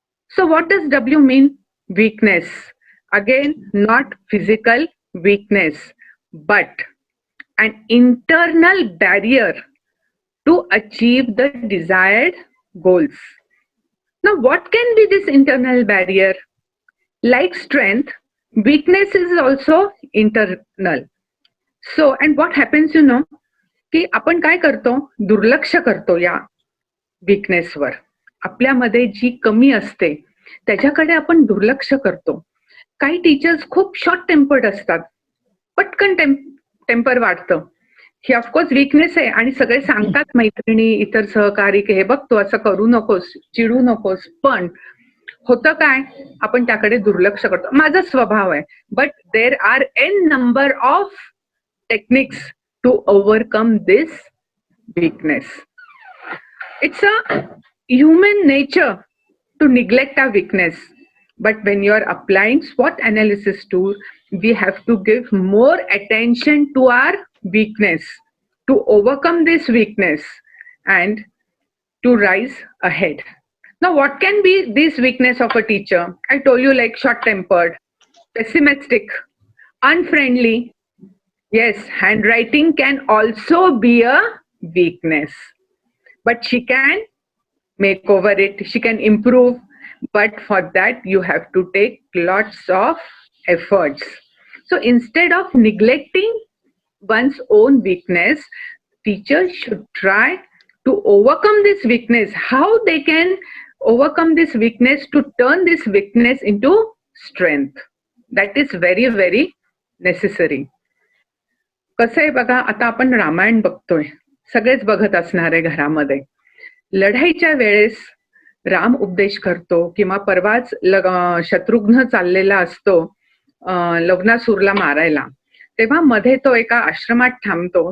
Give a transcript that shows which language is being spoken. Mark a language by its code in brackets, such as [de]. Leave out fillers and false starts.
[en] So what does W mean? Weakness. Again, not physical weakness, but an internal barrier to achieve the desired goals. Now, what can be this internal barrier? Like strength, weakness is also internal. So, and what happens, you know, [mr] की आपण काय करतो, दुर्लक्ष करतो या वीकनेसवर. आपल्यामध्ये जी कमी असते त्याच्याकडे आपण दुर्लक्ष करतो. काही टीचर्स खूप शॉर्ट टेम्पर्ड असतात, पटकन टेम्पर वाढतं. ही ऑफकोर्स वीकनेस आहे आणि सगळे सांगतात मैत्रिणी, इतर सहकारी, की हे बघ तू असं करू नकोस, चिडू नकोस. पण होतं काय, आपण त्याकडे दुर्लक्ष करतो. माझा स्वभाव आहे. [en] But there are an number of techniques to overcome this weakness. It's a human nature to neglect our weakness. But when you are applying SWOT analysis tool, we have to give more attention to our weakness, to overcome this weakness and to rise ahead. Now, what can be this weakness of a teacher? I told you, like short-tempered, pessimistic, unfriendly. Yes, handwriting can also be a weakness, but she can make over it, she can improve, but for that you have to take lots of efforts. So instead of neglecting one's own weakness, teachers should try to overcome this weakness. How they can overcome this weakness, to turn this weakness into strength, that is very very necessary. [mr] कसं आहे बघा, आता आपण रामायण बघतोय, सगळेच बघत असणार आहे घरामध्ये. लढाईच्या वेळेस राम उपदेश करतो, किंवा परवाच शत्रुघ्न चाललेला असतो लग्नासूरला मारायला, तेव्हा मध्ये तो एका आश्रमात थांबतो.